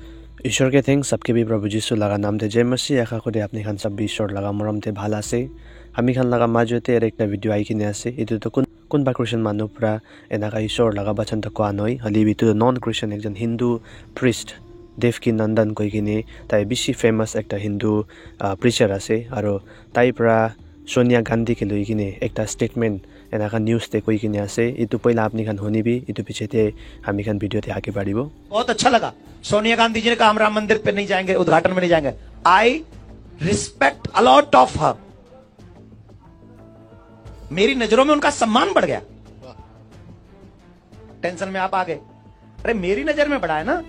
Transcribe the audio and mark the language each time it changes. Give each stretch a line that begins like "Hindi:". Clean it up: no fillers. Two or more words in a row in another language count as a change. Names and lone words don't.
Naga Pidgin: ईश्वर के थैंक्स सबके भी प्रभु जीशु लगा नाम थे जय मसीह आशा करी आपनी खान सब ईश्वर लगा मरम थे ভাল আছে আমি খান লাগা মাজতে একটা ভিডিও আই কিনে আছে এটো তো কোন বা ক্রিশ্চিয়ান মানুহ পুরা এনাকা ঈশ্বর লাগা বাচন তো কোৱা নয় হলি বিটো নন ক্রিশ্চিয়ান একজন
English: Hindu priest
Naga Pidgin: দেবকী নন্দন কই কিনে তাই বেশি ফেমাস একটা
English: Hindu preacher
Naga Pidgin: আছে আর তাই পুরা সোনিয়া গান্ধী কে লই কিনে একটা স্টেটমেন্ট এনাকা নিউজ তে কই কিনে আছে এটো পয়লা আপনি খান হনিবি এটো পিছেতে আমি খান ভিডিওতে आगे बढ़िबो।
Hindi: बहुत अच्छा लगा सोनिया गांधी जी ने कहा हम राम मंदिर पे नहीं जाएंगे, उद्घाटन में नहीं जाएंगे।
English: I respect a lot of her.
Hindi: मेरी नजरों में उनका सम्मान बढ़ गया। टेंशन में आप आ गए। अरे मेरी नजर में बढ़ा है ना।